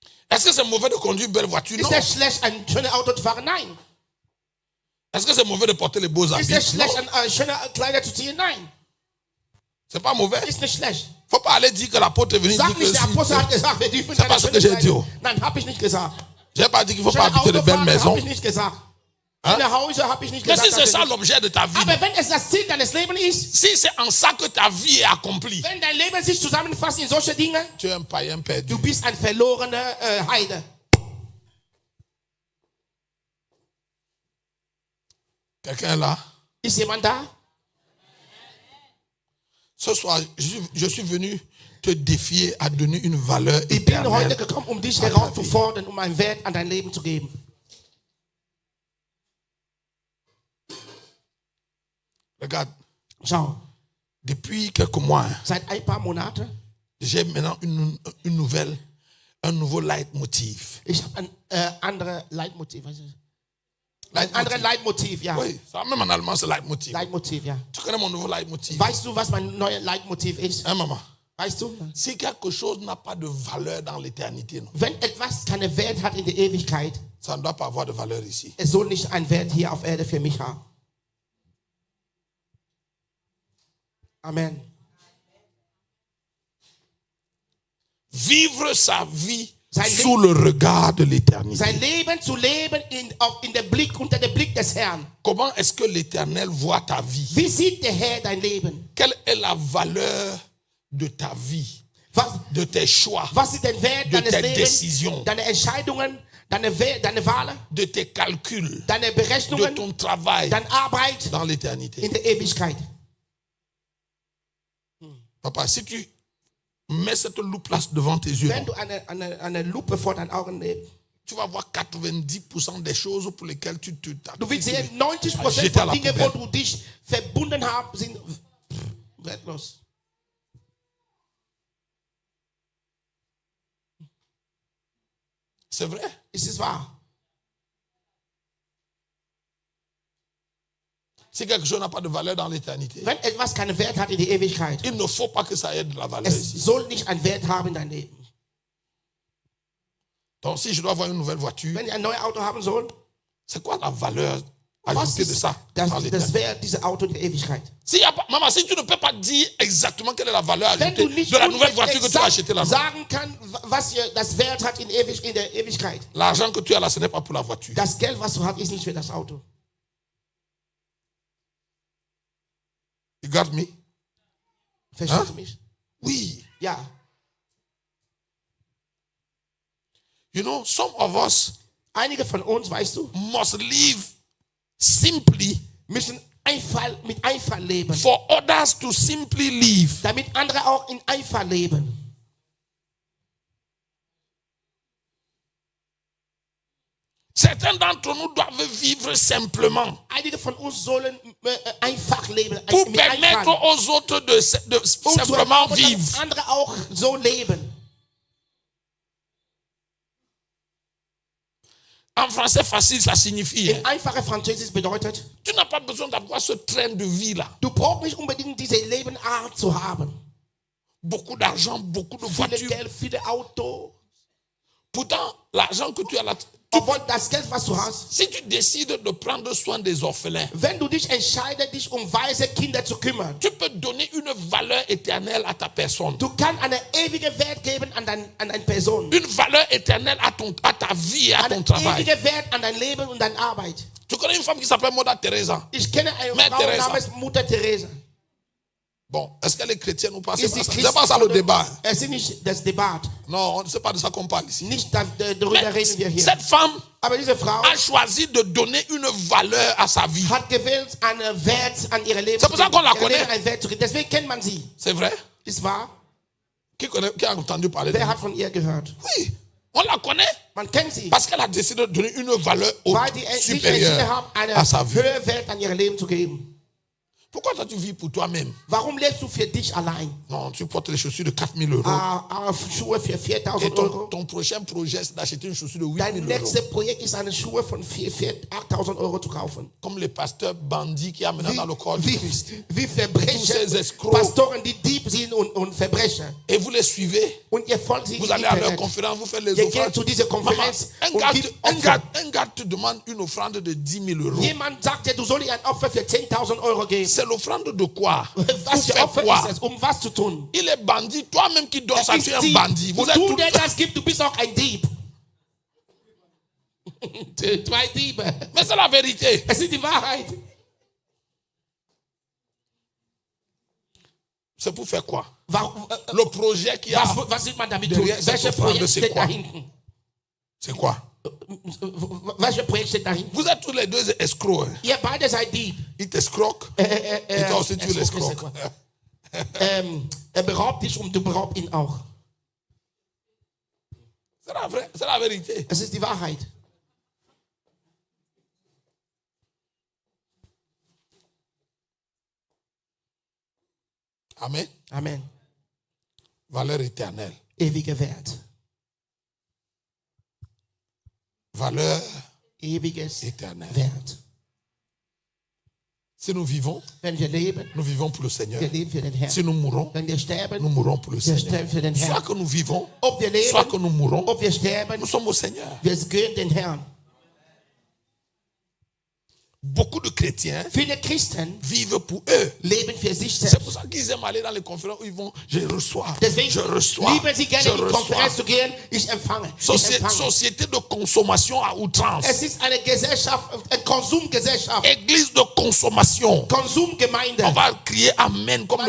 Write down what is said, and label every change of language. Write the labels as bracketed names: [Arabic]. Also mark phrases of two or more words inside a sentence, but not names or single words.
[French] Est-ce que c'est mauvais de conduire une belle voiture? Non. [German] Ist es schlecht, ein schönes Auto zu fahren? Nein. [French] Est-ce que c'est mauvais de porter les beaux [German] Ist [French] habits? [German] es schlecht, [French] Non. [German] schöne Kleider zu ziehen? Nein. [French] C'est pas mauvais. [German] Ist nicht schlecht. [French] Faut pas aller dire que l'apôtre est venu dire [German] Sag [French] que [German] nicht, der Apostel hat [French] si. [German] gesagt, wir dürfen [French] C'est pas ce que j'ai dit. [German] Nein, habe ich nicht gesagt. [French] J'ai pas dit qu'il faut pas [German] Schöne [French] habiter de belles [German] Autofahren [French] maisons. [German] habe ich nicht gesagt. [French] Hein? [German] Schöne Häuser habe ich nicht [French] Mais [German] gesagt. [French] si c'est ça l'objet de ta vie, [German] Aber wenn es das Ziel deines Lebens ist, [French] si c'est en ça que ta vie est accomplie, [German] wenn dein Leben sich zusammenfasst in solche Dinge, [French] tu es un païen perdu. [German] du bist ein verlorener Heide. [French] Quelqu'un est là? [German] Ist jemand da? [French] Ce soir, je suis venu te défier à donner une valeur [German] Ich bin heute [French] éternelle. [German] gekommen, um dich [French] à ta vie. [German] herauszufordern, um einen Wert an dein Leben zu geben. [French] Regarde, [German] Schau, [French] depuis quelques mois, [German] seit ein paar Monaten, [French] j'ai maintenant un nouveau leitmotiv. [German] ich habe ein anderes Leitmotiv. Ein anderes Leitmotiv. Leitmotiv, ja. [French] Oui, ça même en allemand, c'est leitmotiv. [German] Leitmotiv, ja. [French] Tu connais mon nouveau leitmotiv? [German] Weißt du, was mein neues Leitmotiv ist? [French] Hein, maman? [German] Weißt du? [French] Si quelque chose n'a pas de valeur dans l'éternité, non, [German] Wenn etwas keinen Wert hat in der Ewigkeit, [French] ça ne doit pas avoir de valeur ici. [German] es soll nicht einen Wert hier auf Erde für mich haben. [French] Amen. Vivre sa vie [German] Sein [French] sous le regard de l'éternité. [German] Sein Leben zu leben unter dem Blick des Herrn. [French] Comment est-ce que l'éternel voit ta vie? [German] Wie sieht der Herr dein Leben? [French] Quelle est la valeur de ta vie, [German] Was, [French] de tes choix, [German] was ist der Wert [French] de [German] deines [French] tes [German] Lebens, [French] décisions, [German] deine Entscheidungen, deine Wahlen, [French] de tes calculs, [German] deine [French] de [German] Berechnungen, [French] ton travail [German] deine Arbeit [French] dans l'éternité? [German] in der Ewigkeit? [French] Papa, si tu mets cette loupe-là devant tes yeux, [German] Wenn du eine Lupe vor deinen Augen nimmst, [French] tu vas voir 90% des choses pour lesquelles tu t'as [German] du wirst sehen, 90% [French] jeter à [German] von [French] la [German] Dingen, [French] poubelle. [German] wo du dich verbunden hast, sind wertlos. [French] C'est vrai. [German] Ist es wahr? [French] Si quelque chose n'a pas de valeur dans l'éternité, [German] Wenn etwas keinen Wert hat in der Ewigkeit, [French] il ne faut pas que ça ait de la valeur [German] es [French] ici. [German] soll nicht einen Wert haben in deinem Leben. [French] Donc si je dois avoir une nouvelle voiture, [German] Wenn ich ein neues Auto haben soll, [French] c'est quoi la valeur [German] was [French] ajoutée de [German] ist [French] ça dans [German] das [French] l'éternité? [German] Wert dieser Auto in der Ewigkeit? [French] Maman, si tu ne peux pas dire exactement quelle est la valeur [German] Wenn [French] ajoutée [German] du nicht [French] de la nouvelle voiture que tu as [German] exakt [French] achetée là, [German] sagen kann, was das Wert hat in der Ewigkeit. [French] l'argent que tu as là, ce n'est pas pour la voiture. [German] Das Geld, was du hast, ist nicht für das Auto. [English] You got me? [German] Verstehst du mich? [French] Oui. [German] Ja. [English] You know, some of us [German] Einige von uns, weißt du, [English] must live simply [German] müssen mit Eifer leben, [English] for others to simply live. [German] damit andere auch in Eifer leben. [French] Certains d'entre nous doivent vivre simplement [German] Einige von uns sollen einfach leben, [French] pour [German] mit [French] permettre [German] Eifer. [French] aux autres de [German] Und zu [French] simplement [German] erlauben, [French] vivre. [German] dass andere auch so leben. [French] En français facile, ça signifie, [German] In einfache Französisch bedeutet, [French] tu n'as pas besoin d'avoir ce train de vie-là. [German] du brauchst nicht unbedingt diese Lebensart zu haben. [French] Beaucoup d'argent, beaucoup de [German] Viele [French] voitures. [German] Geld, viele Autos. [French] Pourtant, l'argent que tu as là, [German] Obwohl das Geld, was du hast, [French] si tu décides de prendre soin des orphelins, [German] wenn du dich entscheidest, dich waise Kinder zu kümmern, [French] tu peux donner une valeur éternelle à ta personne. [German] du kannst einen ewigen Wert geben an deine Person. [French] Une valeur éternelle à ta vie et à ton [German] Einen [French] travail. [German] ewigen Wert an dein Leben und deine Arbeit. [French] Tu connais une femme qui s'appelle Mother Teresa? [German] Ich kenne eine [French] Mère [German] Frau Teresa. namens Mutter Teresa. [French] Bon, est-ce qu'elle est chrétienne ou pas? [German] Ist sie [French] C'est pas ça le [German] Christin [French] débat. [German] oder- Es ist nicht das Debat. [French] Non, c'est pas de ça qu'on parle ici. [German] Nicht darüber [French] Mais [German] reden wir hier. [French] cette femme [German] Aber diese Frau [French] a choisi de donner une valeur à sa vie. [German] hat gewählt, einen Wert an ihre Leben [French] C'est pour ça qu'on la [German] Ihrem Leben [French] connaît. [German] einen Wert zu geben. Deswegen kennt man sie. [French] C'est vrai? [German] Ist wahr? [French] Qui a entendu parler de [German] Wer [French] elle? [German] hat von ihr gehört? [French] Oui, on la connaît [German] Man kennt sie. [French] parce qu'elle a décidé de donner une valeur [German] Weil die sich entschieden [French] supérieure [German] haben, [French] à sa [German] einen [French] vie. [German] höheren Wert an ihr Leben zu geben. [French] Pourquoi toi tu vis pour toi-même? [German] Warum lebst du für dich allein? [French] Non, tu portes les chaussures de 4 000 euros. [German] Schuhe für 4.000 [French] Et [German] Euro. [French] ton prochain projet, c'est d'acheter une chaussure de 8 [German] Dein [French] 000 euros. [German] nächstes Projekt ist, eine Schuhe von 8.000 Euro zu kaufen. [French] Comme les pasteurs bandits qui amènent dans le corps du Christ. [German] Wie [French] Tous [German] Verbrecher, [French] ces escrocs. [German] Pastoren, die Dieb sind und Verbrecher. [French] Et vous les suivez. [German] Und ihr folgt sie [French] Vous [German] im [French] allez à leur [German] Internet. [French] conférence, vous faites les [German] Ihr geht [French] offrandes. [German] zu dieser [French] Maman, [German] Konferenz [French] un [German] und gibt Opfer. [French] gars te demande une offrande de 10 000 euros. [German] Jemand sagt dir, du sollst ihr ein Opfer für 10.000 Euro geben. [French] C'est l'offrande de quoi? [German] Was [French] Pour [German] für [French] faire [German] Opfer [French] quoi? [German] ist es? Um was zu tun? [French] Il est bandit. Toi-même qui donnes ça, [German] Er [French] tu [German] ist [French] es un [German] Dieb. [French] bandit. Vous [German] Und [French] êtes [German] du, [French] tous- [German] der das gibt, du bist auch ein Dieb. Zwei Diebe. [French] Mais c'est la vérité. [German] Es ist die Wahrheit. [French] C'est pour faire quoi? [German] Warum, [French] Le projet qui a. [German] was will man damit tun? [French] Derrière cette [German] Welches [French] Offrande, [German] Projekt [French] c'est [German] steht [French] quoi? [German] da hinten? [French] C'est quoi? [German] Welches Projekt steht da hinten? [French] Vous êtes tous les deux escrocs. Hein? [German] Ihr beide seid Dieb. [French] Il t'escroque. Et toi aussi, tu Escroc, l'escroques. [German] Er beraubt dich und du beraubst ihn auch. [French] C'est la vérité. [German] Es ist die Wahrheit. [French] Amen. [German] Amen. [French] Valeur éternelle. [German] Ewiger Wert. [French] Valeur [German] Ewiges [French] éternelle. [German] Wert. [French] Si nous vivons, [German] Wenn wir leben, [French] nous vivons pour le Seigneur. [German] wir leben für den Herrn. [French] Si nous mourons, [German] Wenn wir [French] nous [German] sterben, [French] mourrons pour le [German] wir [French] Seigneur. [German] sterben für den [French] Soit [German] Herrn. [French] que nous vivons, [German] Ob wir [French] soit que [German] leben, [French] nous mourons, [German] ob wir sterben, [French] nous sommes au Seigneur. [German] wir gehören den Herrn. [French] Beaucoup de chrétiens [German] Viele Christen [French] vivent pour eux. [German] leben für sich [French] C'est [German] selbst. [French] pour ça qu'ils aiment aller dans les conférences où ils vont, je reçois, [German] Deswegen [French] je reçois, [German] lieben sie gerne [French] je [German] in die [French] reçois. [German] Konferenz zu gehen. Ich empfange. Ich empfange. [French] Société de consommation à outrance. [German] Es ist eine Gesellschaft, eine Konsumgesellschaft. [French] Église de consommation. [German] Konsumgemeinde. [French] On va crier Amen comme